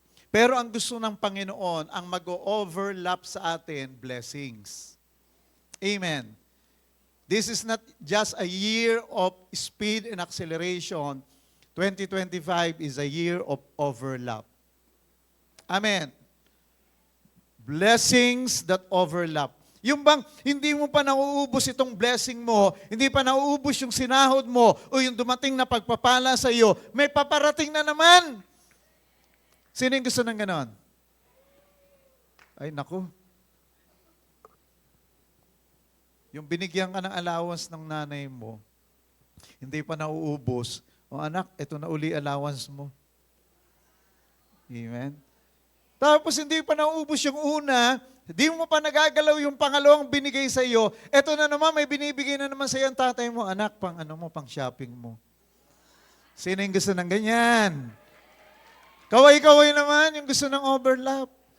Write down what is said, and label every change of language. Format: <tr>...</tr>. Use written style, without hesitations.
<tl>Pero ang gusto ng Panginoon, ang mag-overlap sa atin, blessings. Amen.</tl> <en>This is not just a year of speed and acceleration. 2025 is a year of overlap. Amen. Blessings that overlap.</en> <tl>Yung bang hindi mo pa nauubos itong blessing mo, hindi pa nauubos yung sinahod mo, o yung dumating na pagpapala sa iyo, may paparating na naman. Sino yung gusto ng ganon? Ay, naku. Yung binigyan ka ng allowance ng nanay mo, hindi pa nauubos, o anak, ito na uli allowance mo. Amen? Tapos hindi pa nauubos yung una, hindi mo pa nagagalaw yung pangalawang binigay sa iyo, ito na naman, may binibigay na naman sa iyo ang tatay mo, anak, pang shopping mo. Sino yung gusto ng ganyan? Kaway-kaway naman yung gusto ng overlap.</tl>